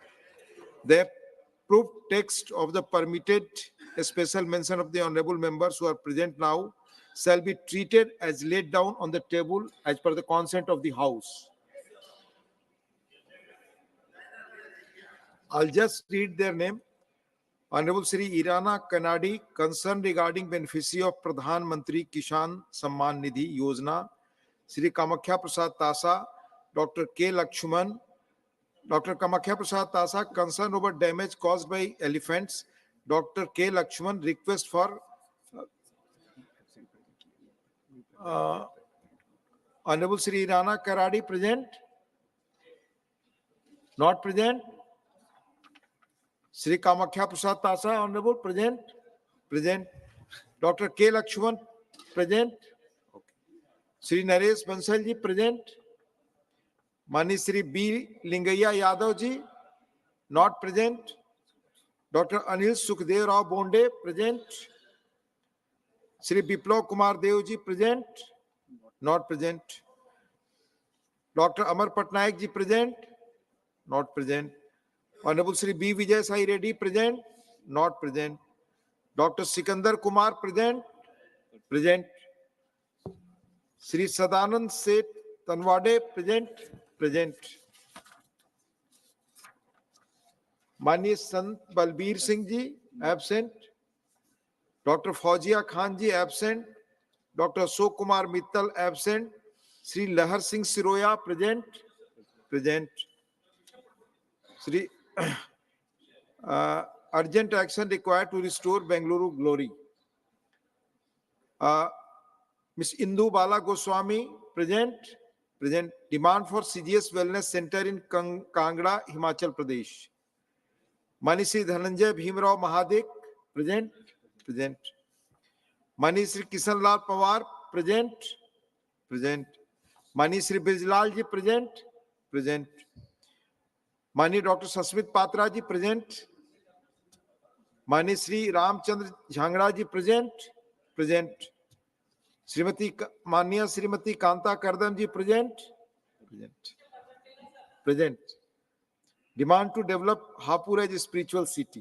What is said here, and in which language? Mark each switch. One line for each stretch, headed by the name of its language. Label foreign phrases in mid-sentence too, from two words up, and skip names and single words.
English: The approved text of the permitted special mention of the honorable members who are present now shall be treated as laid down on the table as per the consent of the House. I'll just read their name. Honorable Sri Irana Kanadi, concern regarding beneficiary of Pradhan Mantri Kisan Samman Nidhi Yojana, Sri Kamakhya Prasad Tasa, Dr. K. Lakshman, Dr. Kamakhya Prasad Tasa, concern over damage caused by elephants, Dr. K. Lakshman, request for Honorable Sri Irana Kanadi present? Not present? Sri Kamakhya Prasad Tasa, Honorable, present? Present. Dr. K. Lakshman, present? Okay. Sri Naresh Bansal ji, present? Mani Sri B. Lingaya Yadav ji, not present? Dr. Anil Sukhdev Rao Bonde, present? Sri Biplav Kumar Dev ji, present? Not present. Dr. Amar Patnaik ji, present? Not present. Honorable Sri B. Vijay Sai Reddy, present? Not present. Dr. Sikandar Kumar, present? Present. Sri Sadanand Seth Tanwade, present? Present.
Hindi: माननीय संत बलबीर सिंह जी एब्सेंट, डॉक्टर फौजिया खान जी एब्सेंट, डॉक्टर अशोक कुमार मित्तल एब्सेंट, श्री लहर सिंह सिरोया प्रेजेंट, श्री
English: urgent action required to restore Bengaluru glory. Ms. Indu Bala Goswami present. Demand for CGS Wellness Center in Kangra, Himachal Pradesh. Manishi Dhananjay Bhimrao Mahadik present. Manishi Kisan Lal Pawar present. Manishi Bijlal ji present. Mani Dr. Sasmit Patra ji present.
Hindi: माननीय श्री रामचंद्र झांगड़ा जी प्रेजेंट, माननीय श्रीमती कांता करदम जी प्रेजेंट,
English: Demand to develop Hapur as spiritual city.